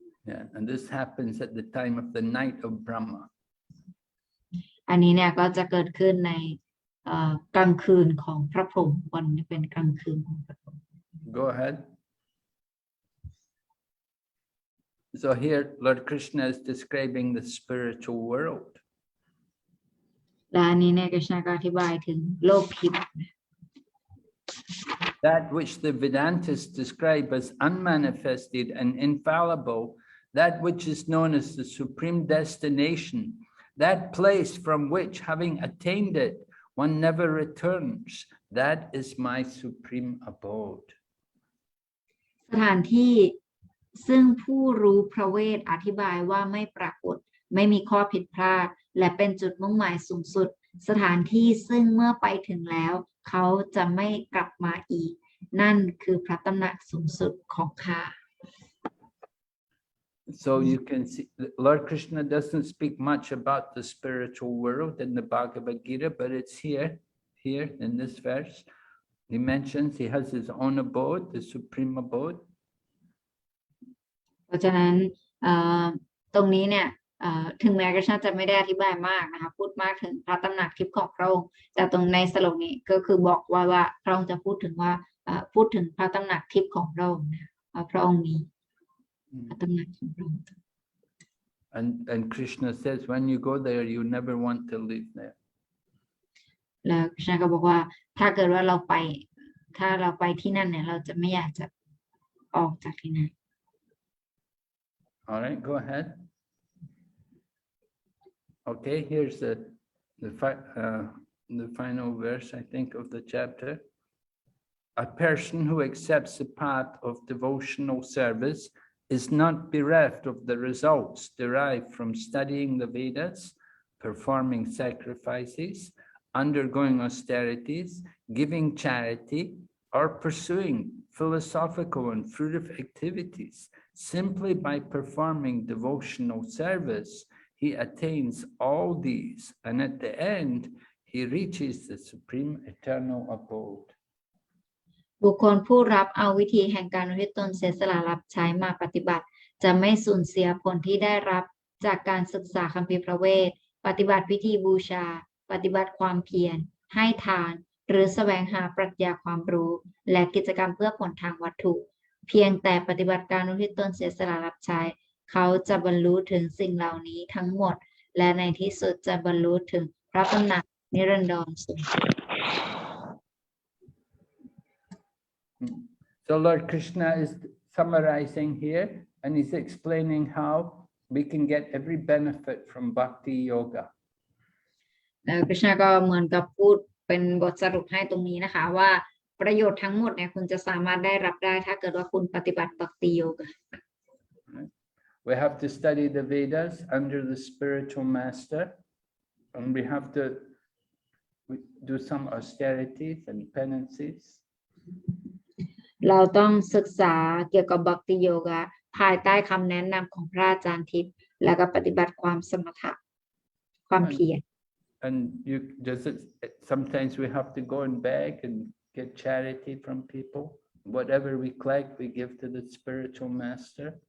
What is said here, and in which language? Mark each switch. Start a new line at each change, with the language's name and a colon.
English: Yeah, and this happens at the time of the night of Brahma.
Thai: อันนี้เนี่ยก็จะเกิดขึ้นในกลางคืนของพระพรหมวันนี้เป็นกลางคืนของพระพรหม
English: Go ahead. So here, Lord Krishna is describing the spiritual world.
Thai: และอันนี้เนี่ยกฤษณะก็อธิบายถึงโลกทิพย์
English: That which the Vedantas describe as unmanifested and infallible, that which is known as the supreme destination, that place from which, having attained it, one never returns, that is my supreme abode.
Thai: สถานที่ซึ่งผู้รู้พระเวทอธิบายว่าไม่ปรากฏไม่มีข้อผิดพลาดและเป็นจุดมุ่งหมายสูงสุดสถานที่ซึ่งเมื่อไปถึงแล้วเขาจะไม่กลับมาอีกนั่นคือพระตำหนักสูงสุดของข้า
English: So you can see Lord Krishna doesn't speak much about the spiritual world in the Bhagavad Gita, but it's here in this verse. He mentions he has his own abode, the supreme abode.
Thai: เพราะฉะนั้นตรงนี้เนี่ยถึงแม้กฤษณะจะไม่ได้อธิบายมากนะคะพูดมากถึงพระตำหนักทิพย์ของพระองค์แต่ตรงในสโลกนี้ก็คือบอกว่าพระองค์จะพูดถึงพระตำหนักทิพย์ของพระองค์นะพระองค์มีพระตำหนักของพระองค์
English: And Krishna says, when you go there, you never want to leave there.
Thai: แล้วกฤษณะก็บอกว่าถ้าเกิดว่าเราไปที่นั่นเนี่ยเราจะไม่อยากจะออกจากที่นั่น
English: All right, go ahead. Okay, here's the final verse, I think, of the chapter. A person who accepts the path of devotional service is not bereft of the results derived from studying the Vedas, performing sacrifices, undergoing austerities, giving charity, or pursuing philosophical and fruitive activities. Simply by performing devotional service, he attains all these, and at the end, he reaches the supreme eternal abode.
Thai: บุคคลผู้รับเอาวิธีแห่งการอุทิศตนเสียสละรับใช้มาปฏิบัติจะไม่สูญเสียผลที่ได้รับจากการศึกษาคัมภีร์พระเวทปฏิบัติพิธีบูชาปฏิบัติความเพียร ให้ทาน หรือแสวงหาปรัชญาความรู้ และกิจกรรมเพื่อผลทางวัตถุ เพียงแต่ปฏิบัติการอุทิศตนเสียสละรับใช้ เขาจะบรรลุถึงสิ่งเหล่านี้ทั้งหมด และในที่สุดจะบรรลุถึงพระตำหนักนิรันดรสูงสุด
English: So Lord Krishna is summarizing here and he's explaining how we can get every benefit from bhakti yoga.
Thai: คริชนาก็เหมือนกับพูดเป็นบทสรุปให้ตรงนี้นะคะว่าประโยชน์ทั้งหมดเนี่ยคุณจะสามารถได้รับได้ถ้าเกิดว่าคุณปฏิบัติบัคติโยกะ
English: We have to study the Vedas under the spiritual master, and we have to do some austerities and penances.
Thai: เราต้องศึกษาเกี่ยวกับบัคติโยกะภายใต้คำแนะนำของพระอาจารย์ทิพย์และก็ปฏิบัติความสมถะความเพียร
English: And you does it sometimes we have to go and beg and get charity from people. Whatever we collect, we give to the spiritual master.